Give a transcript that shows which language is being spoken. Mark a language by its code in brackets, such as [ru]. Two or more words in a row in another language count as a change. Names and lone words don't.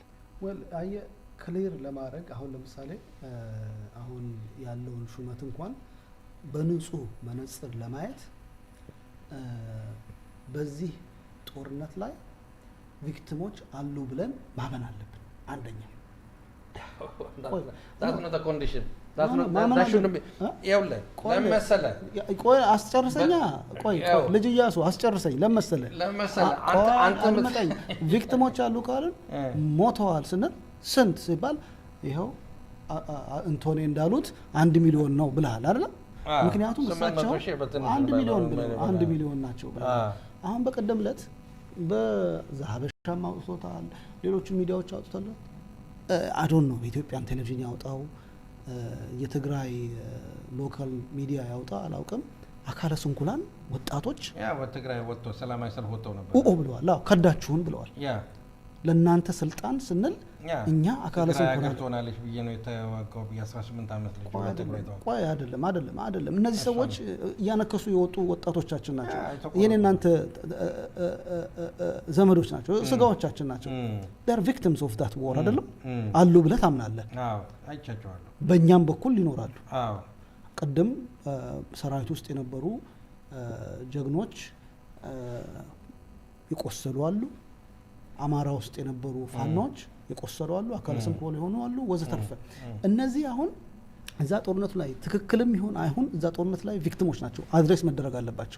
[am] well አየ ክሊር ለማድረግ አሁን ለምሳሌ አሁን ያለውን ሹመት እንኳን በንጹህ መነጽር ለማየት በዚህ ጦርነት ላይ ቪክቲሞች አሉ ብለን ማመን አለብን አንደኛ [en] that's not a condition that's not that shouldn't be [am] ያውለ ለምሳሌ ቆይ አስጨርሰኛ ቆይ ልጅ ኢያሱ አስጨርሰኝ ለምሳሌ አንተ መጣኝ ቪክቲሞች አሉ ካልን ሞተዋል ስንል ስንት ሲባል ይሄው አንቶኒ እንዳሉት 1 ሚሊዮን ነው ብለሃል አይደል ምክንያቱም እሳቸው 1 ሚሊዮን ብለው 1 ሚሊዮን ናቸው አሁን በቀደምለት በዛሀበሻም አውጥቶታል ሌሎች ሚዲያዎች አውጥተዋል [en] I don't know [am] ኢትዮጵያን ቴሌቪዥን ያወጣው የትግራይ ሎካል ሚዲያ ያወጣ አላውቅም አካለ ስንኩላን ወጣቶች ያ በትግራይ ወጥቶ ሰላማዊ ሰልፍ ወጥተው ነበር ብለዋል አዎ ከዳችሁን ብለዋል ያ ለናንተ ስልጣን ስንል እኛ አካለ ስንኩላን ሆናለች ብዬ ነው የተዋጋው የ18 አመት ልጅ በትግራይ ተዋጋ ቆይ አይደለም እነዚህ ሰዎች ያነከሱ የወጡ ወጣቶቻችን ናቸው የኔናንተ ዘመዶች ናቸው ስጋዎቻችን ናቸው [en] they are victims of that war [am] አይደለም አሉ ብለህ ታምናለህ አዎ አይቻቸዋለሁ በእኛም በኩል ይኖራሉ አዎ ቀደም ሰራዊት ውስጥ የነበሩ ጀግኖች ይቆሰሉ አሉ አማራ ውስጥ የነበሩ ፋኖች ይቆሰሉ አሉ አካለ ስንኩል ሆኑ አሉ ወዘተርፈ እነዚህ አሁን እዛ ጦርነቱ ላይ ትክክልም ይሁን አይሁን እዛ ጦርነት ላይ ቪክቲሞች ናቸው አድሬስ መደረግ አለባቸው